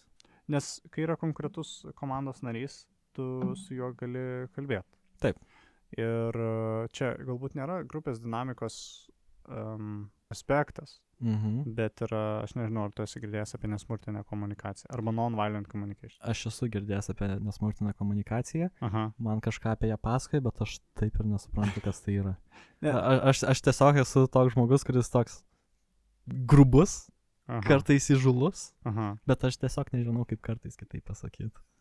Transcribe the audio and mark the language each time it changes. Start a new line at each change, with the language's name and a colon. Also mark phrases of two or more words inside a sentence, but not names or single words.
Lithuanian: Nes kai yra konkretus komandos narys, tu su juo gali kalbėti. Taip. Ir čia galbūt nėra grupės dinamikos aspektas, bet yra, aš nežinau, ar tu esi girdėjęs apie nesmurtinę komunikaciją arba
English: non-violent communication.
Lithuanian: Aš esu girdėjęs apie nesmurtinę komunikaciją, man kažką apie ją pasakoja, bet aš taip ir nesuprantu, kas tai yra. Aš tiesiog esu toks žmogus, kuris toks grubus, kartais įžūlus, bet aš tiesiog nežinau, kaip kartais kitaip pasakyti.